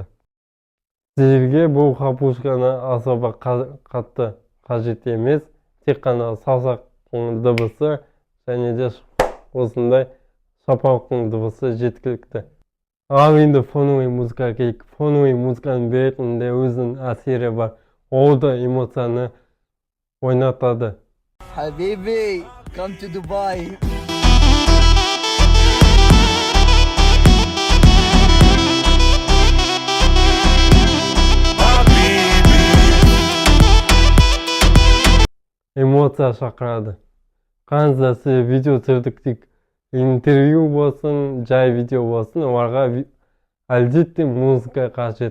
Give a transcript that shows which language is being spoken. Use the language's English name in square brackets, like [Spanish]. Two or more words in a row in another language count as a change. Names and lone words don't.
[Kazakh] Сіздерге бұл хлопушканы особо қатты қажет емес, тек қана саусақтың дыбысы және де осындай шапалақтың дыбысы жеткілікті. Ал енді фоновый музыка келейік. Фоновый музыканың беретін де өзінің әсері бар. Ол да эмоцияны ойнатады. [English] Habibi, come to Dubai. [Kazakh] Эмоция шақырады. Қанша сіз видео түсірдік дейік, интервью болсын, жай видео болсын, оларға әлбетте музыка қажет.